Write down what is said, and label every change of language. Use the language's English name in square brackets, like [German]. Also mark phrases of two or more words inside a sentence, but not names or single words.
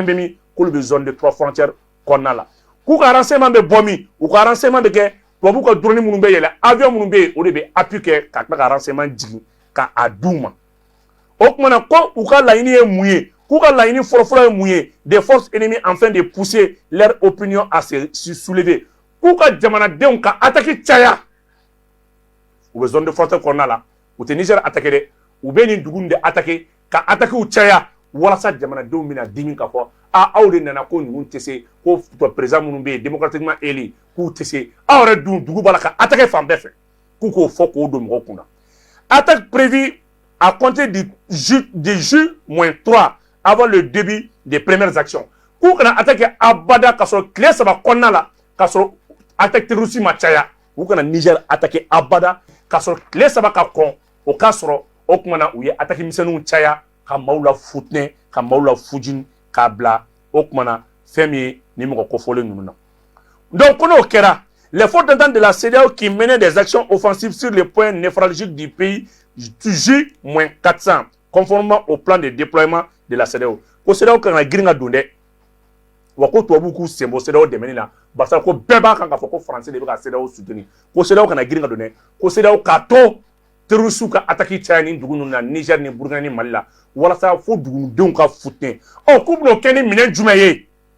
[Bambara] bɛ min k'olu bɛ [French] zone de 3 frontières [Bambara] kɔnɔna la k'u ka renseignement bɛ bɔ min u ka renseignement bɛ kɛ tubabu ka drone minnu bɛ yɛlɛ avion minnu bɛ yen o de bɛ appui kɛ ka tila ka renseignement jigin ka a d'u ma o tuma na ko u ka laɲini ye mun ye k'u ka laɲini fɔlɔfɔlɔ ye mun ye des [French] forces ennemies afin de pousser leur opinion à se soulever [Bambara] k'u ka jamanadenw ka attaque caya u bɛ [French] zone de frontière [Bambara] kɔnɔna la u tɛ Niger attaquer dɛ u bɛ nin dugu in de attaquer ka attaquew caya walasa jamanadenw bɛna dimi k'a fɔ aw de nana ko ninnu tɛ se ko président minnu bɛ yen [French] démocratiquement élu [Bambara] k'u tɛ se aw yɛrɛ dun dugu b'a la ka attaquer fan bɛɛ fɛ k'u k'o fɔ k'o don mɔgɔw kunna [French] attaque prévue à compter du juin-3 avant le début des premières actions [Bambara] k'u kana attaquer abada k'a sɔrɔ tile 3 kɔnɔna la k'a sɔrɔ [French] attaque terroriste [Bambara] ma caya u kana Niger attaquer abada k'a sɔrɔ tile 3 ka kɔn o k'a sɔrɔ o tuma na u ye attaque misɛnninw caya ka maaw la futinɛ ka maaw la fujini k'a bila o tuma na fɛn min ye ni mɔgɔ kofɔlen ninnu na donc ko n'o kɛra [French] les forces d'entente de la CEDEAO qui menaient des actions offensives sur les points névralgiques du pays J-400 conformément au plan de déploiement de la CEDEAO [Bambara] ko CEDEAO kan ka girin ka don dɛ wa ko tubabu k'u sen bɔ CEDEAO dɛmɛni na barisa ko bɛɛ b'a kan k'a fɔ ko français de bɛ ka CEDEAO soutenir ko CEDEAO kana girin ka don dɛ ko CEDEAO k'a to terroristes ka attaque caya ni dugu ninnu na Niger ni Burkina ni Mali la walasa fo dugudenw ka futinɛ k'u bɛn'o kɛ ni minɛn jumɛn ye